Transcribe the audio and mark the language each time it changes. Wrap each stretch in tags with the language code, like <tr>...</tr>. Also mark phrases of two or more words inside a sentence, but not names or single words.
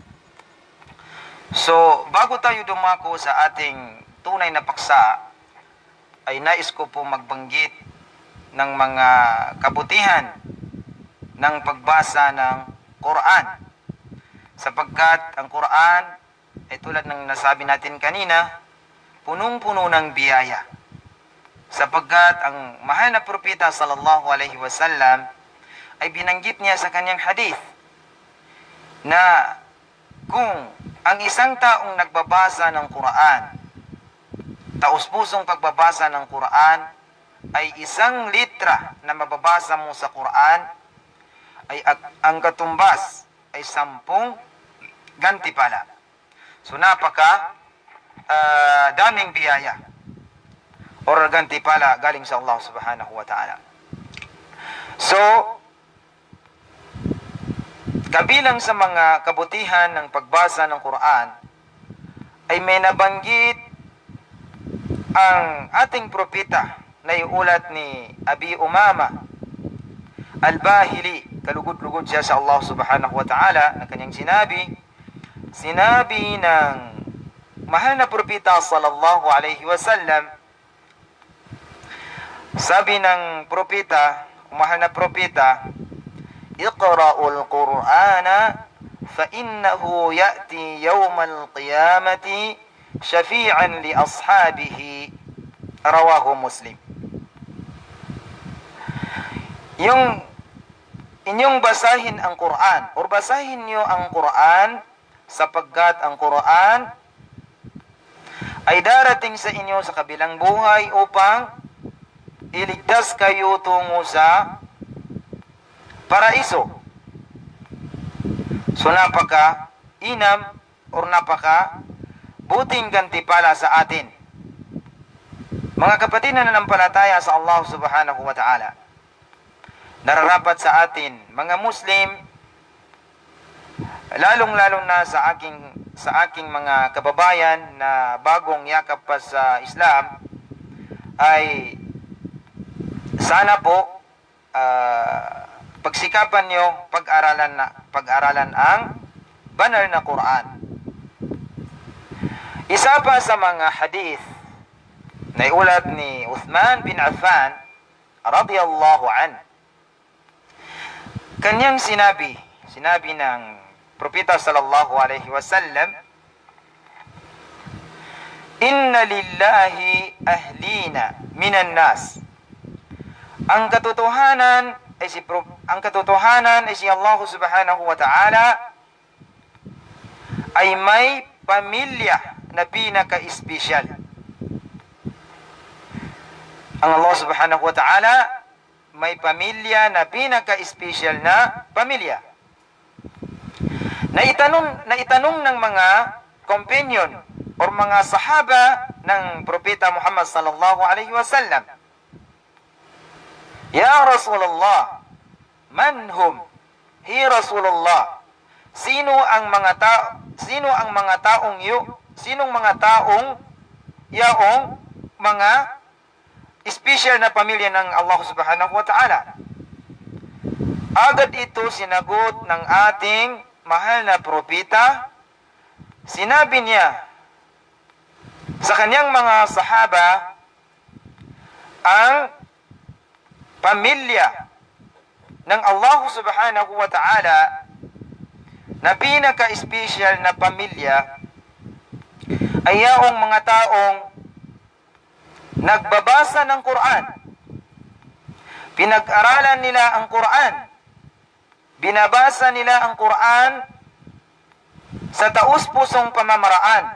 <tl>So, bago tayo dumako sa ating tunay na paksa, ay nais ko po magbanggit ng mga kabutihan ng pagbasa ng Quran. Sapagkat ang Quran ay tulad ng nasabi natin kanina, punong-puno ng biyaya. Sapagkat ang mahal na propeta</tl> <ar>صلى الله عليه وسلم</ar> <tl>ay binanggit niya sa kanyang hadith na kung ang isang taong nagbabasa ng Quran, taus-pusong pagbabasa ng Quran, ay isang litra na mababasa mo sa Quran, ay ang katumbas ay 10 gantimpala. So napaka daming biyaya or gantimpala galing sa Allah</tl> <ar>سبحانه وتعالى.</ar> <tl>So, kabilang sa mga kabutihan ng pagbasa ng Quran ay may nabanggit ang ating propeta na iulat ni Abi Umama Al-Bahili, kalugod-lugod siya sa Allah</tl> <ar>سبحانه وتعالى,</ar> <tl>na kanyang sinabi ng mahal na propeta</tl> <ar>صلى الله عليه وسلم,</ar> <tl>sabi ng propeta, mahal na propeta,</tl> <ar>اقرؤوا القرآن فإنه يأتي يوم القيامة شفيعا لأصحابه رواه مسلم.</ar> <tl>Yung inyong basahin ang Quran or basahin niyo ang Quran, sapagkat ang Quran ay darating sa inyo sa kabilang buhay upang iligtas kayo tungo sa paraiso. So napaka inam or napaka buting gantimpala sa atin, mga kapatid na nanampalataya sa Allah</tl> <ar>سبحانه وتعالى.</ar> <tl>Nararapat sa atin, mga Muslim, lalong-lalong na sa aking mga kababayan na bagong yakap pa sa Islam, ay sana po pagsikapan nyo pag-aralan ang banal na Quran. Isa pa sa mga hadith na iulat ni Uthman bin Affan</tl> <ar>رضي الله عن,</ar> <tl>kanyang sinabi ng propeta</tl> <ar>صلى الله عليه وسلم, إن لله أهلين من الناس.</ar> <tl>Ang katotohanan ay si Allah</tl> <ar>سبحانه وتعالى</ar> <tl>ay may pamilya na pinaka-espesyal. Ang Allah</tl> <ar>سبحانه وتعالى</ar> <tl>may pamilya na pinaka-special na pamilya. Naitanong ng mga companion o mga sahaba ng Propeta Muhammad</tl> <ar>صلى الله عليه وسلم, يا رسول الله من هم?</ar> <tl>Hi Rasulullah, sinong mga taong yaong mga special na pamilya ng Allah</tl> <ar>سبحانه وتعالى?</ar> <tl>Agad ito sinagot ng ating mahal na propeta. Sinabi niya sa kanyang mga sahaba, ang pamilya ng Allah</tl> <ar>سبحانه وتعالى</ar> <tl>na pinaka-special na pamilya ay yaong mga taong nagbabasa ng Quran, pinag-aralan nila ang Quran, binabasa nila ang Quran sa taus-pusong pamamaraan.</tl>